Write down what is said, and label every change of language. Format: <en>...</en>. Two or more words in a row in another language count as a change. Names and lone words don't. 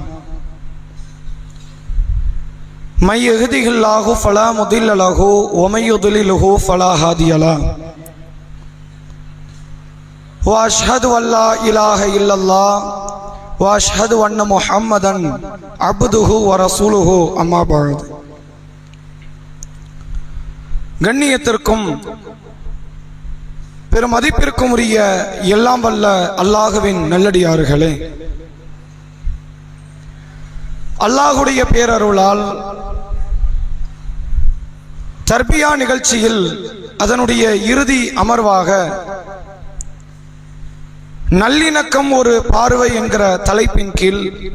<ar>من يهده الله فلا مضل له ومن يضلله فلا هادي له. وأشهد ألا إله إلا الله وأشهد أن محمدا عبده ورسوله أما بعد.</ar> <ta>கண்ணியத்திற்கும் பெருமதிப்பிற்கும் உரிய எல்லாம் வல்ல அல்லாஹுவின் நல்லடியார்களே, அல்லாஹுடைய பேரருளால் தர்பியா நிகழ்ச்சியில் அதனுடைய இறுதி அமர்வாக நல்லிணக்கம் ஒரு பார்வை என்கிற தலைப்பின் கீழ்</ta>